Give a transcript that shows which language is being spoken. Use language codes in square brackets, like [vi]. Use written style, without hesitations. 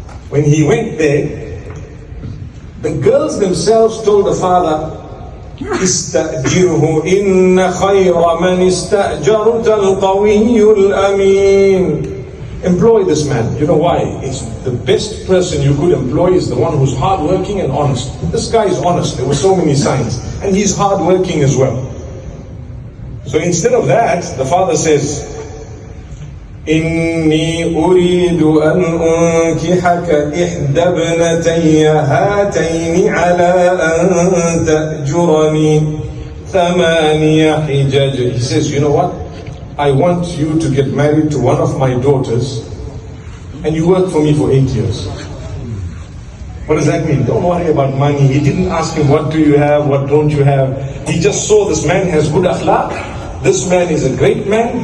[en] When he went there, the girls themselves told the father, [ar] إِسْتَأْجِرْهُ إِنَّ خَيْرَ مَنِ اسْتَأْجَرْتَ الْقَوِيُّ الْأَمِينَ. [en] Employ this man. You know why? It's the best person you could employ is the one who's hardworking and honest. This guy is honest. There were so many signs. And he's hardworking as well. So instead of that, the father says, [ar] إني أريد أن أنكحك إحدى ابنتي هاتين على أن تأجرني ثماني حجج. [en] He says, you know what? I want you to get married to one of my daughters and you work for me for 8 years. What does that mean? Don't worry about money. He didn't ask him, what do you have, what don't you have? He just saw this man has good akhlaq. This man is a great man.